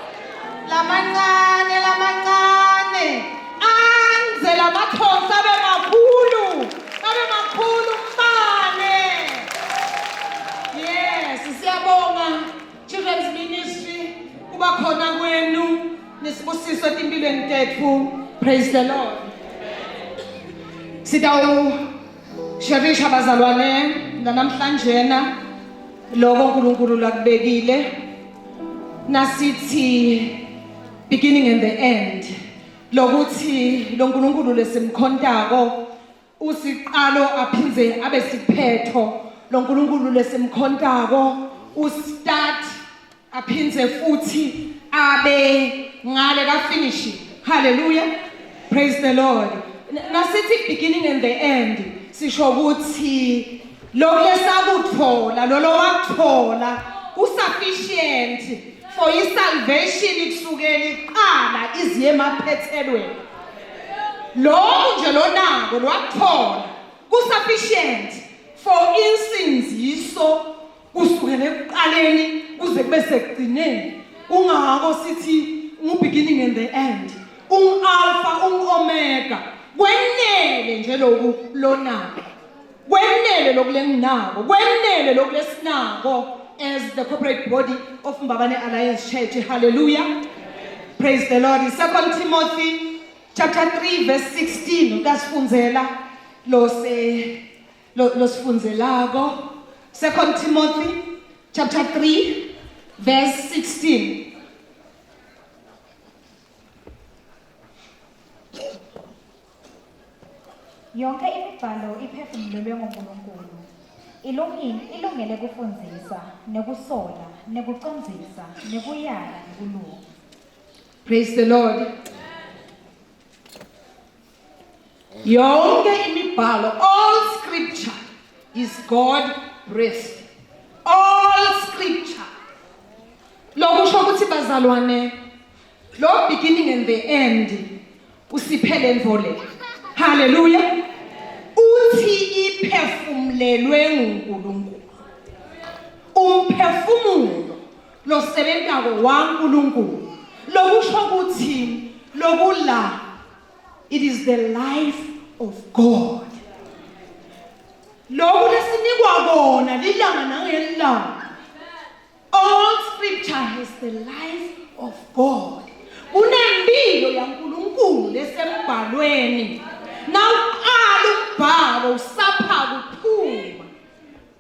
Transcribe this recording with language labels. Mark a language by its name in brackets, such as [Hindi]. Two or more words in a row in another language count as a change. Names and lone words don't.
[Swati] Anze lamathonsi abe makhulu mbane. Yes, siyabonga [English] children's ministry [Swati] kuba khona kwenu nisibusiso empilweni tethu. [English] Praise the Lord. [Swati] Sitawu sherisha bazalwane namhlanje lokho uNkulunkulu lakubekile nasithi [English] beginning and the end. [Swati] Lokuthi lo uNkulunkulu lesimkhontako usiqalo aphinze abe siphetho. Lo uNkulunkulu lesimkhontako ustart aphinze futhi abe ngale ka finish. [English] Hallelujah. Praise the Lord. [Swati] Nasithi [English] beginning and the end [Swati] sisho ukuthi lo lesakuthola lo wakuthola [English] usufficient for salvation [Swati] kusukela iqala iziye emaphethelweni. Lo nje lonako lwakuthola [English] kusufficient for [Swati] insinziso kusukela ekuqaleni kuze kube sekugcineni. Ungako sithi [English] beginning and the end, alpha omega. [Swati] Kwenele nje lokhu lonako. Kwenele lokulenginako. Kwenele lokulesinako [English] as the corporate body of Mbabane Alliance Church. Hallelujah. Praise the Lord. In 2 Timothy chapter 3 verse 16 [Swati] ukasifunzela losifunzelako. [English] 2 Timothy chapter 3 verse 16. [Swati] Yonke imibhalo iphefumulelwe nguNkulunkulu. Ilungele kufundzisa, nekusola, nekucondzisa, nekuyala nekulunga. [English] Praise the Lord. [Swati] Yonke imibhalo, [English] all scripture is God breathed. All scripture. [Swati] Lokusho ukuthi bazalwane, lo [English] beginning and the end [Swati] usiphele mvole. Hallelujah. Uthi iphefumulelwe nguNkulunkulu. Umphefumulo losebenzako waNkulunkulu. Lokusho ukuthi lokula, [English] it is the life of God. [Swati] Lokhu lesinikwa kona lilanga nangelanga. [English] All scripture has the life of God. [Swati] Kunempilo yaNkulunkulu lesembhalweni. Nawuqala umbhalo usapha kuphuma.